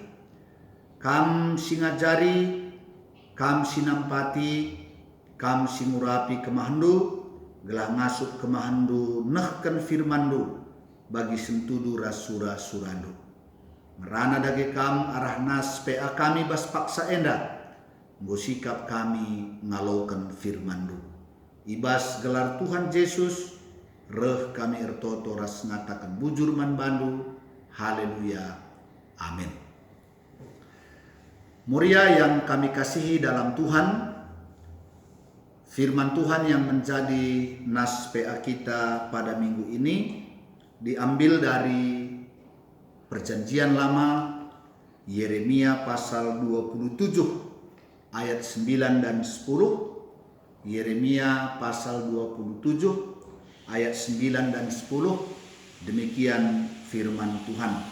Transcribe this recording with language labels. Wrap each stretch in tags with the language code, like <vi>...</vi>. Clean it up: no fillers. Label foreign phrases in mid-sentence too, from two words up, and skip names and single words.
<btx>Kam singajari, kam sinampati, kam singurapi kemahandu, gelah ngasut kemahandu, nehken firmandu, bagi sentudu rasura surandu. Merana dage kam arah nas PA kami bas paksa enda, ngosikap kami ngalaukan firmandu. Ibas gelar Tuhan Yesus, reh kami ertoto ras ngatakan bujur man bandu, haleluya, amin.</btx> <id>Muria yang kami kasihi dalam Tuhan, firman Tuhan yang menjadi nas PA kita pada minggu ini diambil dari Perjanjian Lama, Yeremia pasal 27 ayat 9 dan 10, Yeremia pasal 27 ayat 9 dan 10, demikian firman Tuhan.</id>